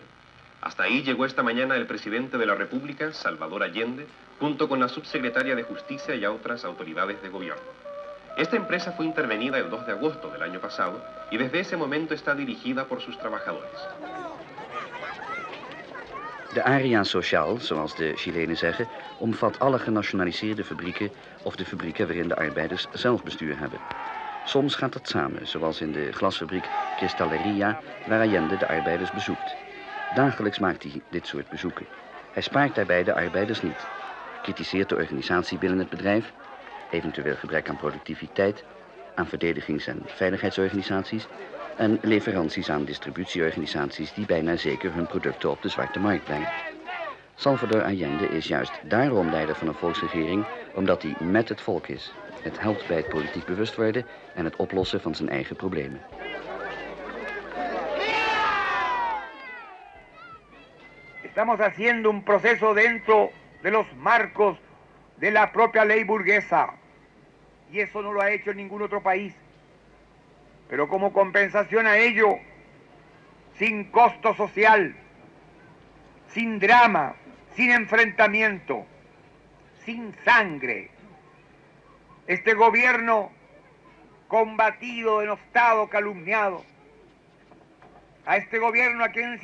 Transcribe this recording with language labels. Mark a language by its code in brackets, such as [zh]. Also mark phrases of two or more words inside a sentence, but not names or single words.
[es] Hasta ahí llegó esta mañana el presidente de la República, Salvador Allende, junto con la subsecretaria de Justicia y otras autoridades de gobierno. Esta empresa fue intervenida el 2 de agosto del año pasado y desde ese momento está dirigida por sus trabajadores. [nl] De area sociaal, zoals de Chilenen zeggen, omvat alle genationaliseerde fabrieken of de fabrieken waarin de arbeiders zelfbestuur hebben. Soms gaat het samen, zoals in de glasfabriek Cristalleria, waar Allende de arbeiders bezoekt. Dagelijks maakt hij dit soort bezoeken. Hij spaart daarbij de arbeiders niet. Kritiseert de organisatie binnen het bedrijf, eventueel gebrek aan productiviteit, aan verdedigings- en veiligheidsorganisaties en leveranties aan distributieorganisaties die bijna zeker hun producten op de zwarte markt brengen. Salvador Allende is juist daarom leider van een volksregering, omdat hij met het volk is. Het helpt bij het politiek bewust worden en het oplossen van zijn eigen problemen. [es] Estamos haciendo un proceso dentro de los marcos de la propia ley burguesa. Y eso no lo ha hecho ningún otro país. Pero como compensación a ello, sin costo social, sin drama, sin enfrentamiento, sin sangre, este gobierno combatido, denostado, calumniado, a este gobierno a quien